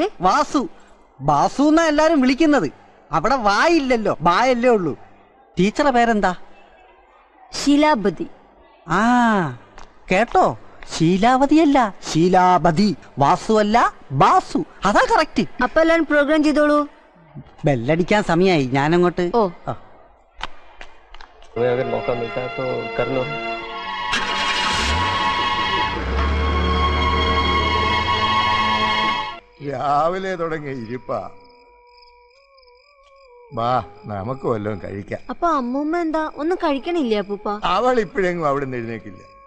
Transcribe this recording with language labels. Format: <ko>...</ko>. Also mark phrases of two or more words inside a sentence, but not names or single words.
<ml>വാസു. ബാസു എന്നാ എല്ലാരും വിളിക്കുന്നത്. അവിടെ വായില്ലല്ലോ, ബായല്ലേ ഉള്ളൂ. ടീച്ചറുടെ പേരെന്താ? ശീലാവതി. കേട്ടോ, ശീലാവതിയല്ല, ശീലാവതി. വാസു അല്ല, ബാസു. അതാ കറക്റ്റ്. അപ്പൊ എല്ലാരും പ്രോഗ്രാം ചെയ്തോളൂ. ബെല്ലടിക്കാൻ സമയായി, ഞാനങ്ങോട്ട്.</ml> <hi>अगर मौका मिलता है तो कर लो.</hi> <ml>രാവിലെ തുടങ്ങിയ ഇരിപ്പാ. വാ, നമുക്ക് വല്ലതും കഴിക്കാം. അപ്പൊ അമ്മൂമ്മ എന്താ ഒന്നും കഴിക്കണില്ല അപ്പൂപ്പ? അവൾ ഇപ്പോഴെങ്ങും അവിടെ നിന്ന് എഴുന്നേക്കില്ല.</ml>